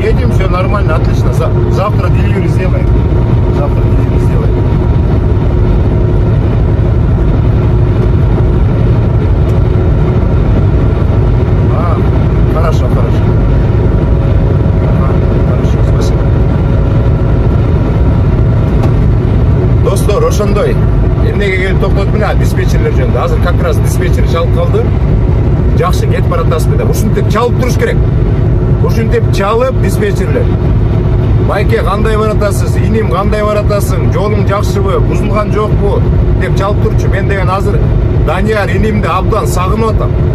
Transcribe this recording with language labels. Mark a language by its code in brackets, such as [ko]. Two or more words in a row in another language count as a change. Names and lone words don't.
[ru] Едем, все нормально, отлично. Завтра деливери сделаем. Хорошо. Хорошо, спасибо. [ky] Достор, ошондой. Эмнеге келип токтотуп мына диспетчерлер жөнүндө. Азыр [ru] как раз [ky] диспетчер чалып калды. Жакшы кетип баратасызбы деп. Ушинтип чалып туруш керек. Ушинтип чалып диспетчерлер. Байке кандай баратасыз? Иним кандай баратасың? Жолуң жакшыбы? Бузулган жокпу? Деп чалып турчу. Мен деген азыр Данияр инимди абдан сагынып атам.